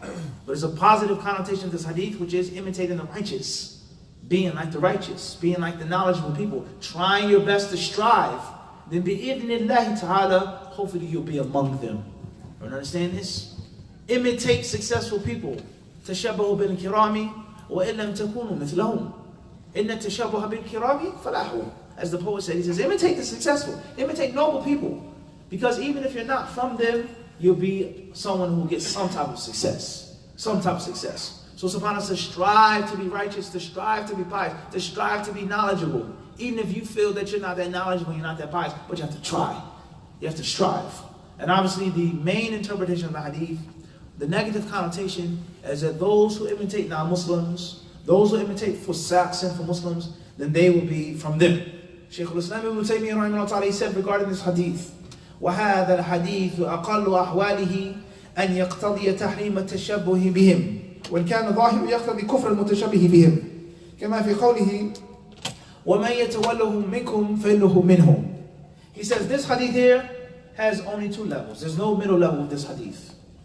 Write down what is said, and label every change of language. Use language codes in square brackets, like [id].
[en] But there's a positive connotation of this hadith, which is imitating the righteous. Being like the righteous, being like the knowledgeable people, trying your best to strive, then bi'idhnillahi ta'ala, hopefully you'll be among them. You understand this? Imitate successful people. [ar] تشبهوا بالكرام وإن لم تكونوا مثلهم إن التشبه بالكرام فلاح. [en] As the poet said, he says, imitate the successful, imitate noble people. Because even if you're not from them, you'll be someone who gets some type of success. Some type of success. So subhanAllah says, strive to be righteous, to strive to be pious, to strive to be knowledgeable. Even if you feel that you're not that knowledgeable, you're not that pious, but you have to try. You have to strive. And obviously the main interpretation of the hadith, the negative connotation is that those who imitate non-Muslims, those who imitate fusaq, sinful Muslims, then they will be from them. [ar] Shaykh al-Islam ibn Taymiyyah rahimahullah [en] he said regarding this hadith, [ar] وَهَذَا الْحَدِيثُ أَقَلُّ أَحْوَالِهِ أَنْ يَقْتَضِيَ تَحْرِيمَ التَّشَبُّهِ بِهِمْ وإن كان ظاهر يقتضي كفر المتشبه بهم كما في قوله ومن يتولهم منكم فإنه منهم. [en] He says this hadith here has only two levels. There's no middle level of this hadith.